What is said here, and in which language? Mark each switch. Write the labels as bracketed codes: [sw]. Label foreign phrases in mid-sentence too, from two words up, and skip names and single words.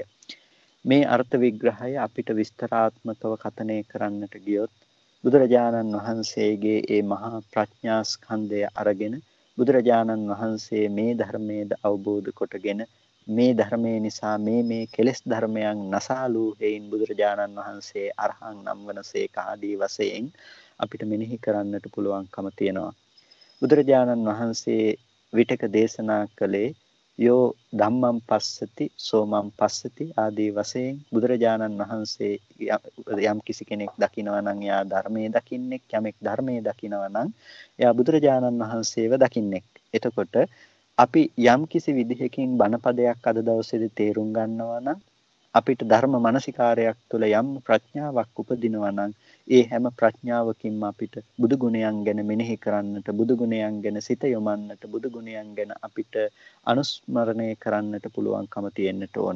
[si] මේ අර්ථ විග්‍රහය අපිට විස්තරාත්මකව කථනය කරන්නට ගියොත් බුදුරජාණන් වහන්සේගේ ඒ මහා ප්‍රඥා ස්කන්ධය අරගෙන බුදුරජාණන් වහන්සේ මේ ධර්මයේද අවබෝධ කොටගෙන මේ ධර්මයේ නිසා මේ කෙලෙස් ධර්මයන් නසාලූ හේයින් බුදුරජාණන් වහන්සේ අරහං නම් වනසේක ආදී වශයෙන් අපිට මෙනෙහි කරන්නට පුළුවන්කම තියෙනවා. බුදුරජාණන් වහන්සේ විටක දේශනා කළේ [pi] යෝ ධම්මං පස්සති සෝමං පස්සති [si] ආදී වශයෙන් බුදුරජාණන් වහන්සේ යම් කිසි කෙනෙක් දකිනවා නම් එයා ධර්මයේ දකින්නෙක්, යමෙක් ධර්මයේ දකිනවා නම් එයා බුදුරජාණන් වහන්සේව දකින්නෙක්. එතකොට අපි යම් කිසි විදිහකින් බණපදයක් අද දවසේදී තේරුම් ගන්නවා නම් අපිට ධර්ම මානසිකාරයක් තුළ යම් ප්‍රඥාවක් උපදිනවා නම් ඒ හැම ප්‍රඥාවකින්ම අපිට බුදු ගුණයන් ගැන මෙනෙහි කරන්නට, බුදු ගුණයන් ගැන සිත යොමන්නට, බුදු ගුණයන් ගැන අපිට අනුස්මරණය කරන්නට පුළුවන්කම තියෙන්නට ඕනේ.